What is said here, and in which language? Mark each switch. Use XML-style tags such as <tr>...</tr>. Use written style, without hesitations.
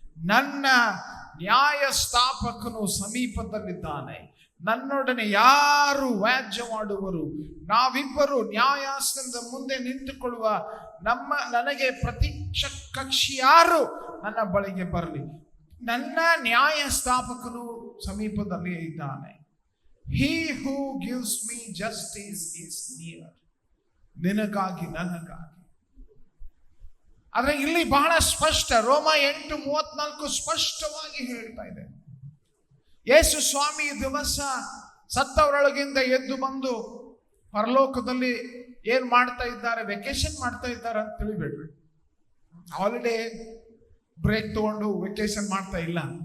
<kn>ನನ್ನ ನ್ಯಾಯ ಸ್ಥಾಪಕನು ಸಮೀಪದಲ್ಲಿದ್ದಾನೆ, ನನ್ನೊಡನೆ ಯಾರು ವ್ಯಾಜ್ಯ ಮಾಡುವರು? ನಾವಿಬ್ಬರು ನ್ಯಾಯಾಸನದ ಮುಂದೆ ನಿಂತುಕೊಳ್ಳುವ. ನನಗೆ ಪ್ರತಿಕ್ಷ ಕಕ್ಷಿ ಯಾರು? ನನ್ನ ಬಳಿಗೆ ಬರಲಿ. ನನ್ನ ನ್ಯಾಯ ಸ್ಥಾಪಕನು ಸಮೀಪದಲ್ಲಿ ಇದ್ದಾನೆ.</kn> <en>He who gives me justice is near.</en> <kn>ನಿನಗಾಗಿ ನನಗಾಗಿ. ಆದ್ರೆ ಇಲ್ಲಿ ಬಹಳ ಸ್ಪಷ್ಟ, ರೋಮ 8:34 ಸ್ಪಷ್ಟವಾಗಿ ಹೇಳ್ತಾ ಇದೆ. ಯೇಸು ಸ್ವಾಮಿ ದಿವಸ ಸತ್ತವರೊಳಗಿಂದ ಎದ್ದು ಬಂದು ಪರಲೋಕದಲ್ಲಿ ಏನ್ ಮಾಡ್ತಾ ಇದ್ದಾರೆ? ವೆಕೇಶನ್ ಮಾಡ್ತಾ ಇದ್ದಾರೆ ಅಂತ ತಿಳಿಬೇಡ್ರಿ. ಹಾಲಿಡೇ ಬ್ರೇಕ್ ತಗೊಂಡು ವೆಕೇಶನ್ ಮಾಡ್ತಾ ಇಲ್ಲ.</kn>